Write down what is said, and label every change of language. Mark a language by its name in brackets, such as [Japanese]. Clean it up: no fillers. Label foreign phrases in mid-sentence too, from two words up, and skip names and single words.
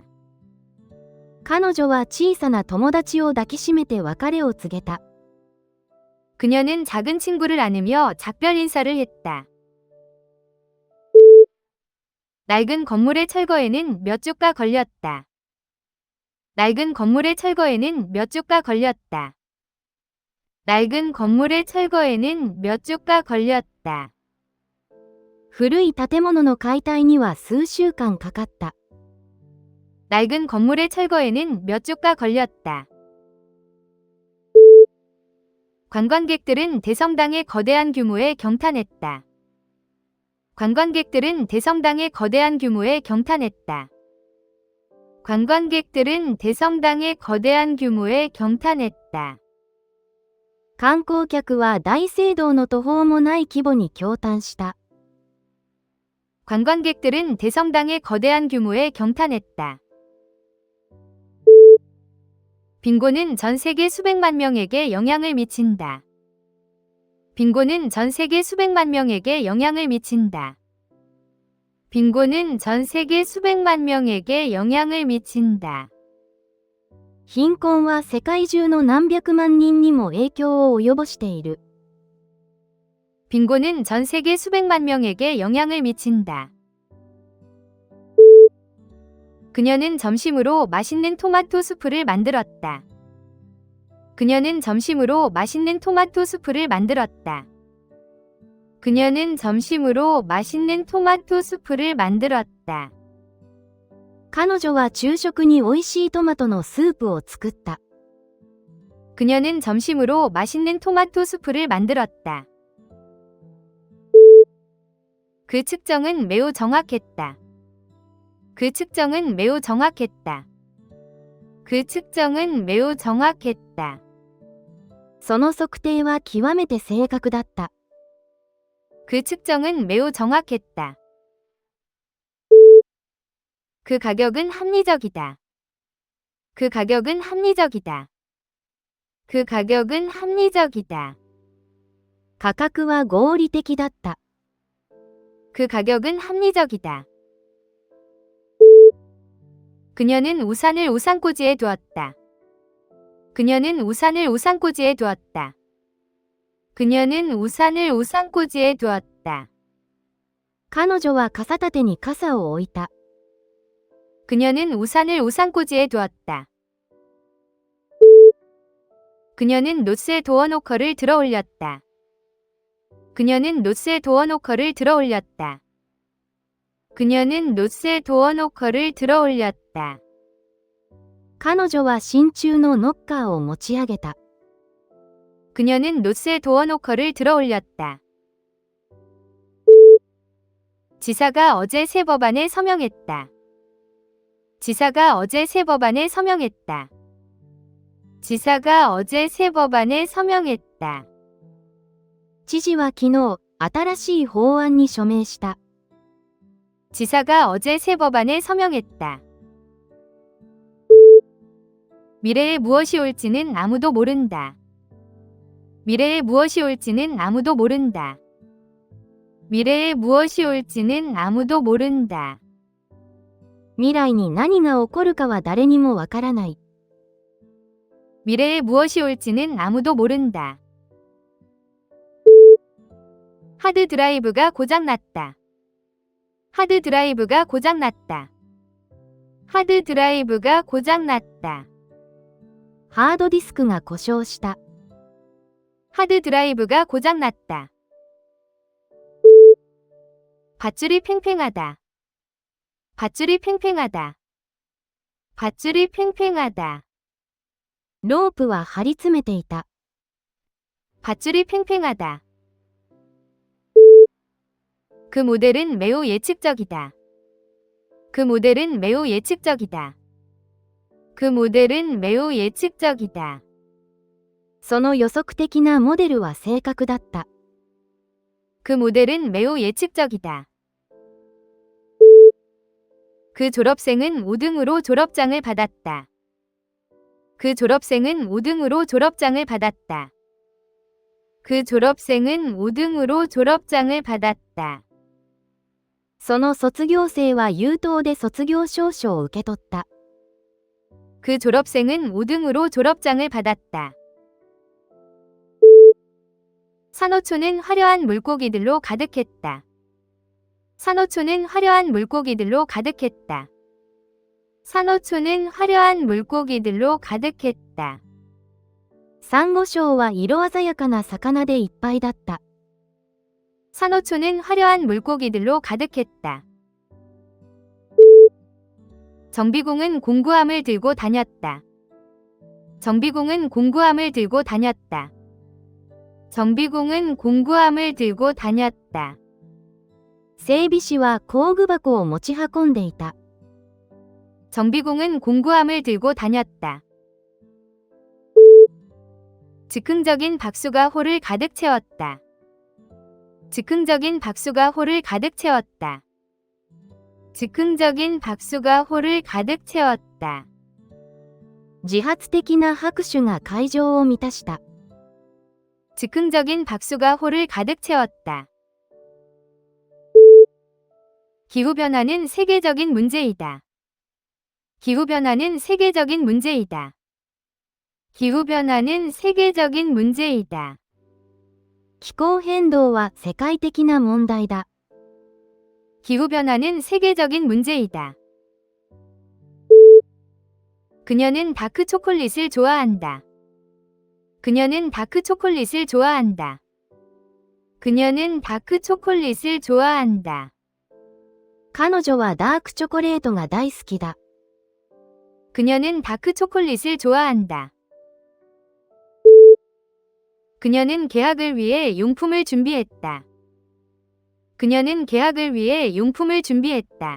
[Japanese] 彼女は小さな友達を抱きしめて別れを告げた。 [Korean] 그녀는 작은 친구를 안으며 작별 인사를 했다. 낡은 건물의 철거에는 몇 주가 걸렸다. 낡은 건물의 철거에는 몇 주가 걸렸다. 낡은 건물의 철거에는 몇 주가 걸렸다. [Japanese] 古い建物の解体には数週間かかった。 [Korean] 낡은 건물의 철거에는 몇 주가 걸렸다. 관광객들은 대성당의 거대한 규모에 경탄했다. 관광객들은 대성당의 거대한 규모에 경탄했다. 관광객들은 대성당의 거대한 규모에 경탄했다. [Japanese] 観光客は大聖堂の途方もない規模に驚嘆した。 [Korean] 관광객들은 대성당의 거대한 규모에 경탄했다. 빙고는 전 세계 수백만 명에게 영향을 미친다. 빙고는 전 세계 수백만 명에게 영향을 미친다. 빙고는 전 세계 수백만 명에게 영향을 미친다. [Japanese] 貧困は世界中の何百万人にも影響を及ぼしている。 [Korean] 빈곤은 전 세계 수백만 명에게 영향을 미친다. 그녀는 점심으로 맛있는 토마토 수프를 만들었다. 그녀는 점심으로 맛있는 토마토 수프를 만들었다. 그녀는 점심으로 맛있는 토마토 수프를 만들었다. [Japanese] 彼女は昼食に美味しいトマトのスープを作った。 [Korean] 그녀는 점심으로 맛있는 토마토 수프를 만들었다. 그 측정은 매우 정확했다. 그 측정은 매우 정확했다. 그 측정은 매우 정확했다. [Japanese] その測定は極めて正確だった。 [Korean] 그 측정은 매우 정확했다. 그 가격은 합리적이다. 그 가격은 합리적이다. 그 가격은 합리적이다. [Japanese] 価格は合理的だった。 [Korean] 그 가격은 합리적이다. 그녀는 우산을 우산꽂이에 두었다. 그녀는 우산을 우산꽂이에 두었다. 그녀는 우산을 우산꽂이에 두었다. [Japanese] 彼女は傘立てに傘を置いた。 [Korean] 그녀는 우산을 우산꽂이에 두었다. 그녀는 노스의 도어노커를 들어올렸다. 그녀는 노스의 도어노커를 들어올렸다. 그녀는 노스의 도어노커를 들어올렸다. [Japanese] 彼女は真鍮のノッカーを持ち上げた。 [Korean] 그녀는 노스의 도어노커를 들어올렸다. 지사가 어제 새 법안에 서명했다. 지사가 어제 새 법안에 서명했다. 지사가 어제 새 법안에 서명했다. [Japanese] 知事は昨日、新しい法案に署名した。 [Korean] 지사가 어제 새 법안에 서명했다. 미래에 무엇이 올지는 아무도 모른다. 미래에 무엇이 올지는 아무도 모른다. 미래에 무엇이 올지는 아무도 모른다. [Japanese] 未来に何が起こるかは誰にもわからない。 [Korean] 미래에 무엇이 올지는 아무도 모른다. 하드 드라이브가 고장났다. 하드 드라이브가 고장났다. 하드 드라이브가 고장났다. [Japanese] ハードディスクが故障した。 [Korean] 하드 드라이브가 고장났다. 밧줄이 팽팽하다. 밧줄이 팽팽하다. 밧줄이 팽팽하다. [Japanese] ロープは張り詰めていた。 [Korean] 밧줄이 팽팽하다. 그 모델은 매우 예측적이다. 그 모델은 매우 예측적이다. 그 모델은 매우 예측적이다. [Japanese] その予測的なモデルは正確だった。 [Korean] 그 모델은 매우 예측적이다. 그 졸업생은 5등으로 졸업장을 받았다. 그 졸업생은 5등으로 졸업장을 받았다. 그 졸업생은 5등으로 졸업장을 받았다. [Japanese] その卒業生は優等で卒業証書を受け取った。 [Korean] 그 졸업생은 5등으로 졸업장을 받았다. 산호초는 화려한 물고기들로 가득했다. 산호초는 화려한 물고기들로 가득했다. 산호초는 화려한 물고기들로 가득했다. [Japanese] サンゴ礁は色鮮やかな魚でいっぱいだった。 [Korean] 산호초는 화려한 물고기들로 가득했다. 정비공은 공구함을 들고 다녔다. 정비공은 공구함을 들고 다녔다. 정비공은 공구함을 들고 다녔다. [Japanese] 整備士は工具箱を持ち運んでいた。 [Korean] 정비공은 공구함을 들고 다녔다. 즉흥적인 박수가 홀을 가득 채웠다. 즉흥적인 박수가 홀을 가득 채웠다. 즉흥적인 박수가 홀을 가득 채웠다. [Japanese] 自発的な拍手が会場を満たした。 [Korean] 즉흥적인 박수가 홀을 가득 채웠다. 기후변화는 세계적인 문제이다. 기후변화는 세계적인 문제이다. 기후변화는 세계적인 문제이다. [Japanese] 気候変動は世界的な問題だ。 [Korean] 기후변화는 세계적인 문제이다. 그녀는 다크 초콜릿을 좋아한다. 그녀는 다크 초콜릿을 좋아한다. 그녀는 다크 초콜릿을 좋아한다. [Japanese] 彼女はダークチョコレートが大好きだ。 [Korean] 그녀는 다크 초콜릿을 좋아한다. 그녀는 계약을 위해 용품을 준비했다. 그녀는 계약을 위해 용품을 준비했다.